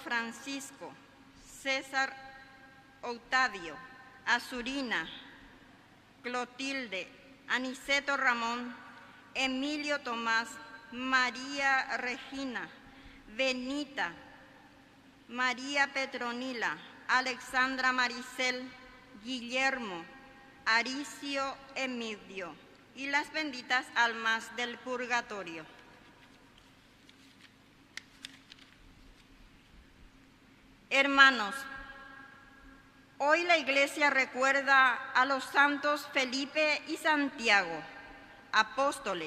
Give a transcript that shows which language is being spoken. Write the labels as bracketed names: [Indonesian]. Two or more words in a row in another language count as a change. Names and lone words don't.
[Spanish] Francisco, César Octavio, Azurina, Clotilde, Aniceto Ramón, Emilio Tomás, María Regina, Benita, María Petronila, Alexandra Maricel, Guillermo, Aricio Emidio y las benditas almas del purgatorio. Hermanos, hoy la Iglesia recuerda a los santos Felipe y Santiago, apóstoles.